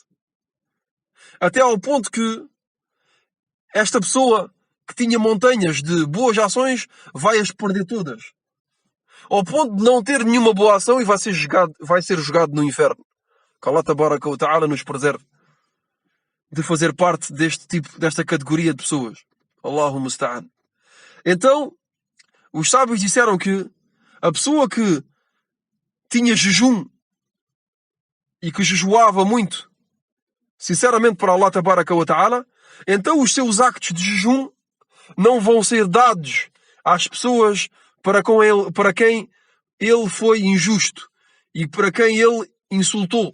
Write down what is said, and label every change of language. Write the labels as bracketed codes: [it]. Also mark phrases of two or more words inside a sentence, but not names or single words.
[pt] Até ao ponto que esta pessoa que tinha montanhas de boas ações vai as perder todas. Ao ponto de não ter nenhuma boa ação e vai ser jogado no inferno. Que [ar] الله تبارك وتعالى [pt] nos preserve de fazer parte desta categoria de pessoas. [ar] الله المستعان. [pt] Então, os sábios disseram que a pessoa que tinha jejum e que jejuava muito, sinceramente para [ar] الله تبارك وتعالى, [pt] então os seus actos de jejum não vão ser dados às pessoas para quem ele foi injusto e para quem ele insultou.